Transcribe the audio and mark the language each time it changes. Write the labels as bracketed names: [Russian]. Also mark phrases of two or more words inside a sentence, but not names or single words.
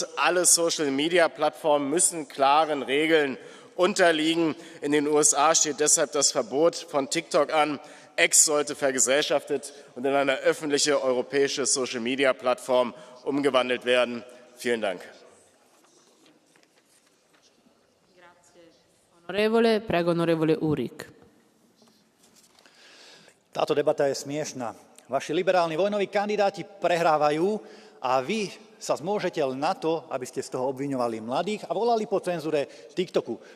[German] Alle Social-Media-Plattformen müssen klaren Regeln unterliegen. In den USA steht deshalb das Verbot von TikTok an. X sollte vergesellschaftet und in eine öffentliche europäische Social-Media-Plattform umgewandelt werden. Vielen Dank. [Italian] Onorevole Urik. [Slovak] Táto debata je smiešná. Vaši liberálni vojnoví kandidáti prehrávajú a vy sa zmôžete len na to, aby ste z toho obviňovali mladých a volali po cenzúre TikToku.